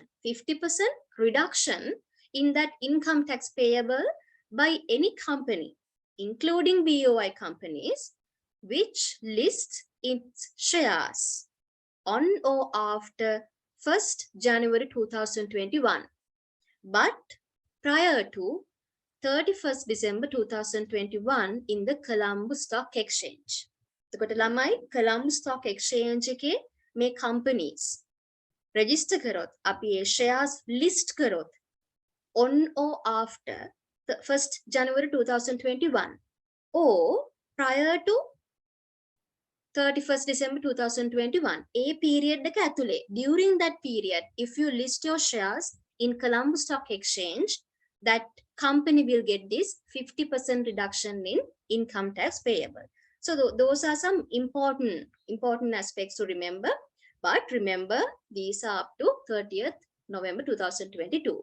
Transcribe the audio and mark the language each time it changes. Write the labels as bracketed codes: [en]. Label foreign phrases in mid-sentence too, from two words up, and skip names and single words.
[en] 50% reduction in that income tax payable by any company, including BOI companies, which lists its shares on or after 1st January 2021, but prior to 31st December 2021 in the Colombo Stock Exchange. [si] එතකොට ළමයි [en] Colombo Stock Exchange [si] එකේ මේ [en] companies register [si] කරොත් අපි ඒ [en] shares list කරොත් on or after the 1st January 2021 or prior to 31st December 2021, a period [si] එක ඇතුලේ, [en] during that period, if you list your shares in Colombo Stock Exchange, that company will get this 50% reduction in income tax payable. So those are some important aspects to remember. But remember, these are up to 30th November 2022.